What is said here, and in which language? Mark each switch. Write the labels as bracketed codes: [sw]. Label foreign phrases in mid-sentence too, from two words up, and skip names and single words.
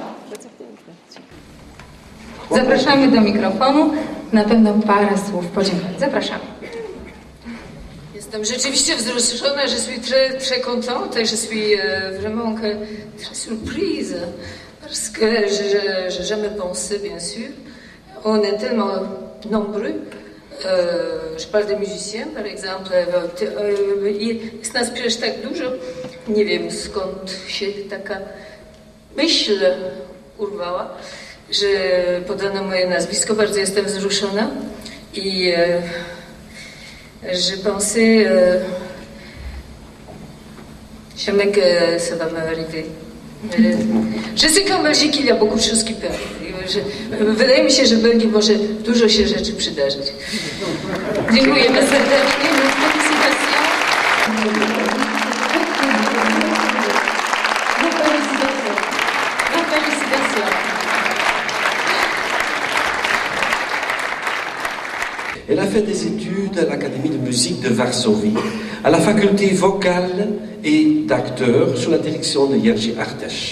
[pl] Zapraszamy do mikrofonu. Na pewno parę słów podziękowań. Zapraszamy. Jestem rzeczywiście wzruszona, [fr] je suis très contente et je suis vraiment très surprise parce que j'ai jamais pensé, bien sûr. On est tellement nombreux. Je parle des musiciens, par exemple. [pl] Jest nas przecież tak dużo. Nie wiem, skąd się taka myśl urwała, że podano moje nazwisko. Bardzo jestem wzruszona i [fr] je pensais jamais que ça va m'arriver. Je sais qu'en Belgique il y a beaucoup de choses qui peuvent arriver. [pl] Wydaje mi się, że w Belgii może dużo się rzeczy przydarzyć. Dziękujemy serdecznie. [fr] Elle a fait des études à l'Académie de musique de Varsovie, à la faculté vocale et d'acteur sous la direction de Jerzy Artes.